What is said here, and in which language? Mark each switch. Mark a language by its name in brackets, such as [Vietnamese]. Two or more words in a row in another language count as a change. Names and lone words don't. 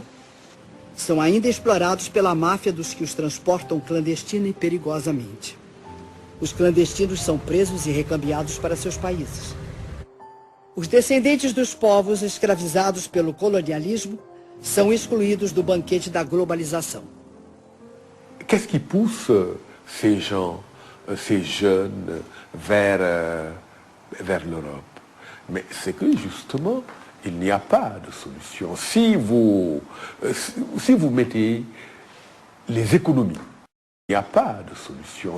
[Portuguese] São ainda explorados pela máfia dos que os transportam clandestina e perigosamente. Os clandestinos são presos e recambiados para seus países. Os descendentes dos povos escravizados pelo colonialismo são excluídos do banquete da globalização. [French] Qu'est-ce qui pousse ces gens, ces jeunes, vers l'Europe? Mais c'est que justement, il n'y a pas de solution. Si vous mettez les économies, il n'y a pas de solution.